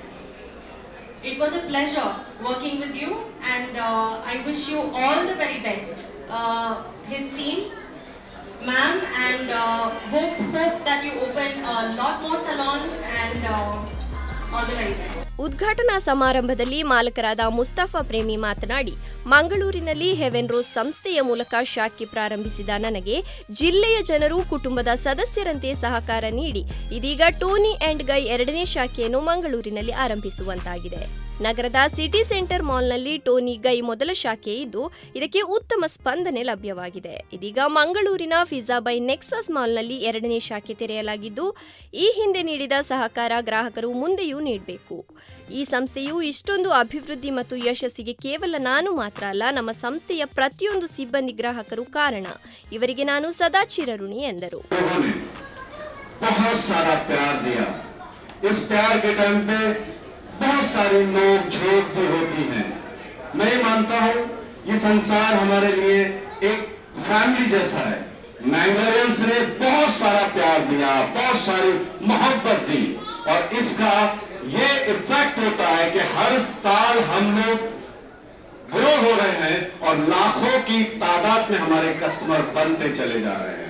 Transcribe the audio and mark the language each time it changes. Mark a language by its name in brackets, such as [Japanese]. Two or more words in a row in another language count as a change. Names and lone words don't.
[English] It was a pleasure working with you, and I wish you all the very best. His team, ma'am, and hope that you open a lot more salons and all the very best. [Kannada] ಉದ್ಘಾಟನಾ ಸಮಾರಂಭದಲ್ಲಿ ಮಾಲಕರಾದ ಮುಸ್ತಫಾ ಪ್ರೇಮಿ ಮಾತನಾಡಿ, ಮಂಗಳೂರಿನಲ್ಲಿ ಹೆವೆನ್ ರೋಸ್ ಸಂಸ್ಥೆಯ ಮೂಲಕ ಶಾಖೆ ಪ್ರಾರಂಭಿಸಿದ ನನಗೆ ಜಿಲ್ಲೆಯ ಜನರು ಕುಟುಂಬದ ಸದಸ್ಯರಂತೆ ಸಹಕಾರ ನೀಡಿ ಇದೀಗ ಟೋನಿ ಆ್ಯಂಡ್ ಗೈ 2ನೇ ಶಾಖೆಯನ್ನು ಮಂಗಳೂರಿನಲ್ಲಿ ಆರಂಭಿಸುವಂತಾಗಿದೆ. ನಗರದ ಸಿಟಿ ಸೆಂಟರ್ ಮಾಲ್ನಲ್ಲಿ ಟೋನಿ ಗೈ ಮೊದಲ ಶಾಖೆ ಇದ್ದು ಇದಕ್ಕೆ ಉತ್ತಮ ಸ್ಪಂದನೆ ಲಭ್ಯವಾಗಿದೆ. ಇದೀಗ ಮಂಗಳೂರಿನ ಫಿಜಾ ಬೈ ನೆಕ್ಸಸ್ ಮಾಲ್ನಲ್ಲಿ 2ನೇ ಶಾಖೆ ತೆರೆಯಲಾಗಿದ್ದು ಈ ಹಿಂದೆ ನೀಡಿದ ಸಹಕಾರ ಗ್ರಾಹಕರು ಮುಂದೆಯೂ ನೀಡಬೇಕು. ಈ ಸಂಸ್ಥೆಯು ಇಷ್ಟೊಂದು ಅಭಿವೃದ್ಧಿ ಮತ್ತು ಯಶಸ್ಸಿಗೆ ಕೇವಲ ನಾನು ಮಾತ್ರ ಅಲ್ಲ, ನಮ್ಮ ಸಂಸ್ಥೆಯ ಪ್ರತಿಯೊಂದು ಸಿಬ್ಬಂದಿ ಗ್ರಾಹಕರು ಕಾರಣ. ಇವರಿಗೆ ನಾನು ಸದಾ ಚಿರಋಣಿ ಎಂದರು. [Hindi] बहुत सारी नोक झोंक भी होती हैं. मैं मानता हूँ ये संसार हमारे लिए एक फैमिली जैसा है. मैंगलोरियंस ने बहुत सारा प्यार दिया, बहुत सारी मोहब्बत दी, और इसका ये इफेक्ट होता है कि हर साल हम लोग ग्रो हो रहे हैं और लाखों की तादाद में हमारे कस्टमर बनते चले जा रहे हैं.